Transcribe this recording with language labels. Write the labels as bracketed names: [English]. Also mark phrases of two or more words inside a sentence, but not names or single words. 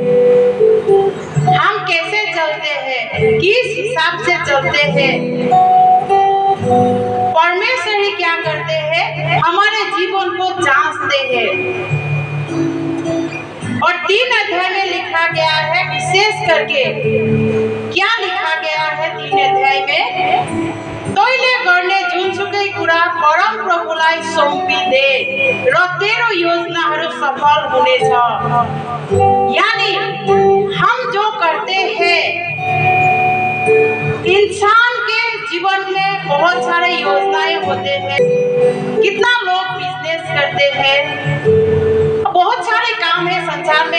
[Hindi] हम कैसे चलते हैं, किस हिसाब से चलते हैं, परमेश्वर ही क्या करते हैं, हमारे जीवन को जांचते हैं। और 3 अध्याय में लिखा गया है, विशेष करके क्या लिखा गया है 3 अध्याय में, [Nepali] तैले गर्ने जुनसुकै कुरा परम प्रभुलाई सुम्पिदे र तेरो योजनाहरू सफल हुनेछ। [Hindi] यानी हम जो करते हैं, इंसान के जीवन में बहुत सारे योजनाएं होते हैं। कितना लोग बिजनेस करते हैं, बहुत सारे काम है संसार में।